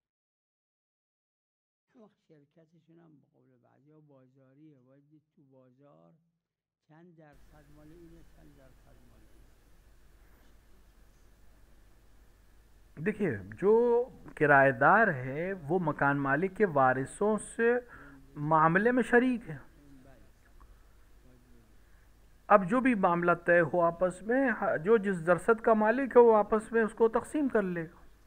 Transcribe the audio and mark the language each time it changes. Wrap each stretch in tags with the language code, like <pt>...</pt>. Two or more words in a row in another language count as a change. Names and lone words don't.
<fa>وقت شرکتشون هم به قول بعضی ها بازاریه، باید دید تو بازار چند درصد مال اینه، چند درصد مال اینه.</fa> <ur>دیکھیے جو کرایہ دار ہے وہ مکان مالک کے وارثوں سے معاملے میں شریک ہے. اب جو بھی معاملہ طے ہو آپس میں، جو جس درصد کا مالک ہے وہ آپس میں اس کو تقسیم کر لے گا.</ur>